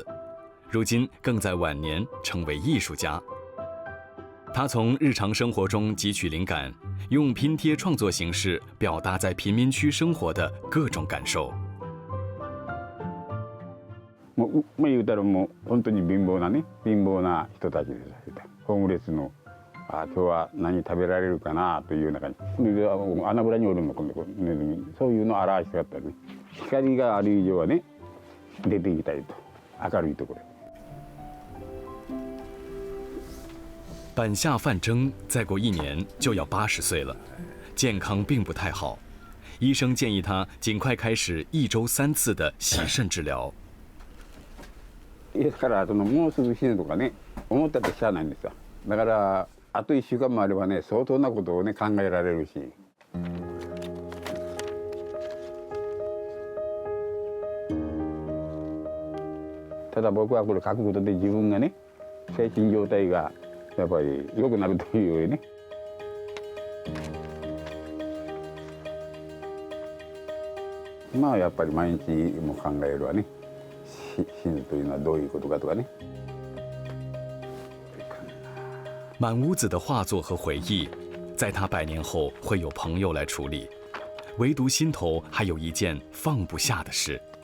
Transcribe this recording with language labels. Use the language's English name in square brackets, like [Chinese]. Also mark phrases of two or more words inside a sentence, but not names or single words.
[Chinese] 如今更在晚年成为艺术家。他从日常生活中汲取灵感，用拼贴创作形式表达在贫民区生活的各种感受。 [Japanese] もう言うたらもう本当に貧乏な人たちです。ホームレスの今日は何食べられるかなというような感じ。穴蔵におるの今度ネズミ、そういうのを表したかったね。光がある以上はね出ていきたいと、明るいところ。 [Chinese] 板下范征再过1年就要80岁了，健康并不太好，医生建议他尽快开始1周3次的洗肾治療。 [Japanese] ですからもうすぐ死ぬとかね思ったってしゃあないんですよ。だからあと1週間もあればね相当なことをね考えられるし。ただ僕はこれ書くことで自分がね精神状態がやっぱり良くなるというよりね。まあやっぱり毎日も考えるわね。死ぬというのはどういうことかとかね。 [Chinese] 满屋子的画作和回忆，在他100年后会有朋友来处理，唯独心头还有一件放不下的事。